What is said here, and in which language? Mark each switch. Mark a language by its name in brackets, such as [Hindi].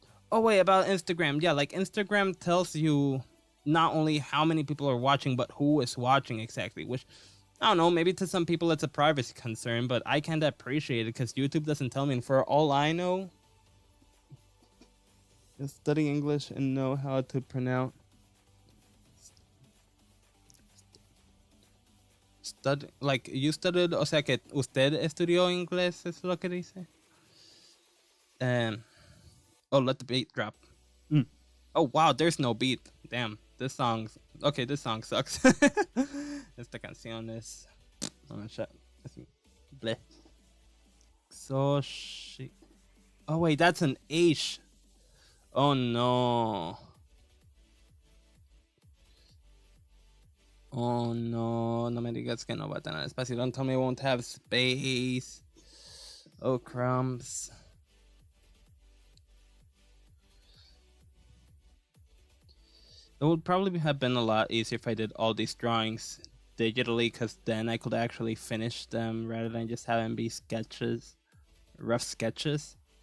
[English] Oh wait, about Instagram. Yeah, like Instagram tells you not only how many people are watching, but who is watching exactly. Which, I don't know, maybe to some people it's a privacy concern, but I can't appreciate it because YouTube doesn't tell me. And for all I know, just study English and know how to pronounce. Like, you studied, [Spanish] o sea que usted estudió inglés, es lo que dice. [English] Oh, let the beat drop. Oh, wow, there's no beat. Damn, this song sucks. [Spanish] Esta canción es... [English] Oh, shit. Bleh. So, shit. Oh, wait, that's an H. Oh no. Oh no. [Spanish] No me digas que no va a tener espacio. [English] Don't tell me it won't have space. Oh crumbs. It would probably have been a lot easier if I did all these drawings digitally, because then I could actually finish them rather than just having be sketches, rough sketches.